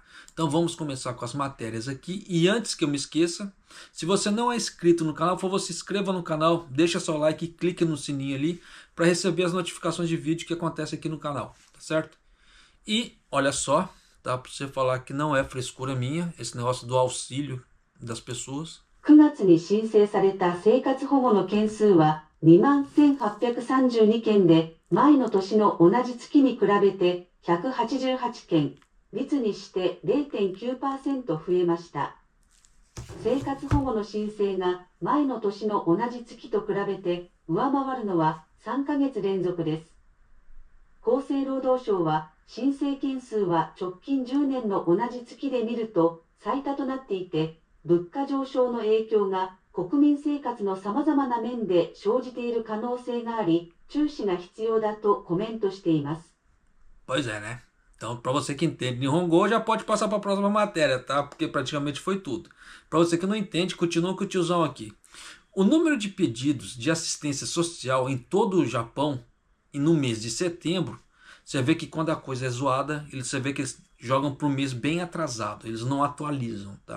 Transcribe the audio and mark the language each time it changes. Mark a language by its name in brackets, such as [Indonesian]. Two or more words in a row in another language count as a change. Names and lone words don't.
[Portuguese] Então vamos começar com as matérias aqui. E antes que eu me esqueça, se você não é inscrito no canal, por favor, se inscreva no canal, deixa seu like e clique no sininho ali para receber as notificações de vídeo que acontece aqui no canal, tá certo? E olha só, tá? Para você falar que não é frescura minha, esse negócio do auxílio das pessoas. [Japanese] 9月に申請された生活保護の件数は 21,832 件で、前の年の同じ月に比べて188件、率にして 0.9% 増えました。生活保護の申請が前の年の同じ月と比べて上回るのは3ヶ月連続です。厚生労働省は申請件数は直近10年の同じ月で見ると最多となっていて、物価上昇の影響が国民生活のさまざまな面で生じている可能性があり、注視が必要だとコメントしています。 [Portuguese] Pois é, né? Então, para você que entende Nihongo, já pode passar para a próxima matéria, tá? Porque praticamente foi tudo. Para você que não entende, continua com o tiozão aqui. O número de pedidos de assistência social em todo o Japão, e no mês de setembro, você vê que quando a coisa é zoada, você vê que eles jogam para o mês bem atrasado, eles não atualizam, tá?